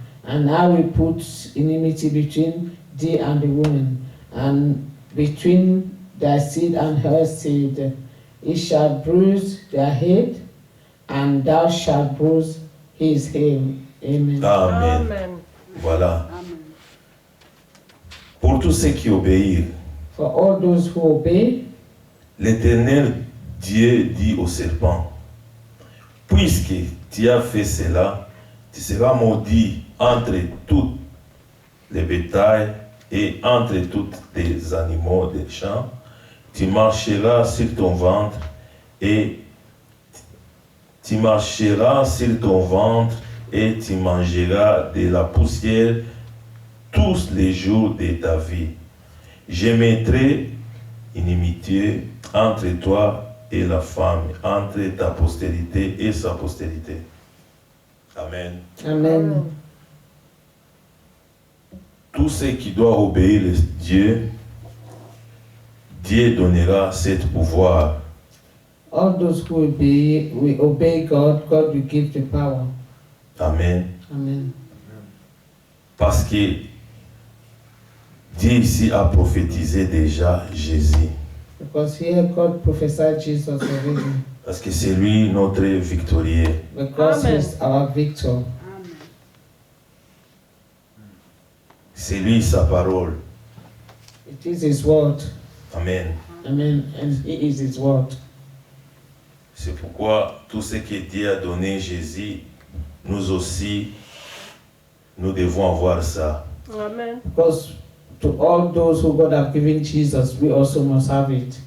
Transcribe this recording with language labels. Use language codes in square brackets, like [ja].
[en] And I will put enmity between thee and the woman, and between thy seed and her seed. It shall bruise their head, and thou shalt bruise his heel. Amen. Amen. Amen. [fr] Voilà. Amen. Pour tous ceux qui obéissent, [en] For all those who obey, [fr] l'Éternel Dieu dit au serpent, puisque tu as fait cela, tu seras maudit entre tous les bétails et entre tous les animaux des champs. Tu marcheras sur ton ventre et tu marcheras sur ton ventre et tu mangeras de la poussière tous les jours de ta vie. Je mettrai inimitié entre toi et la femme, entre ta postérité et sa postérité. Amen. Amen. Tous ceux qui doivent obéir Dieu, Dieu donnera ce pouvoir. [en] All those who will obey God, God will give the power. Amen. Amen. [fr] Parce que Dieu ici a prophétisé déjà Jésus. [en] Because here God prophesied Jesus already. [fr] Parce que c'est lui notre victorieux. [en] Because Amen. he's our victor. Amen. [fr] C'est lui sa parole. [en] It is his word. Amen. Amen. And he is his word. [fr] C'est pourquoi tout ce que Dieu a donné Jésus, nous aussi, nous devons avoir ça. Amen. [en] Because to all those who God have given Jesus, we also must have it.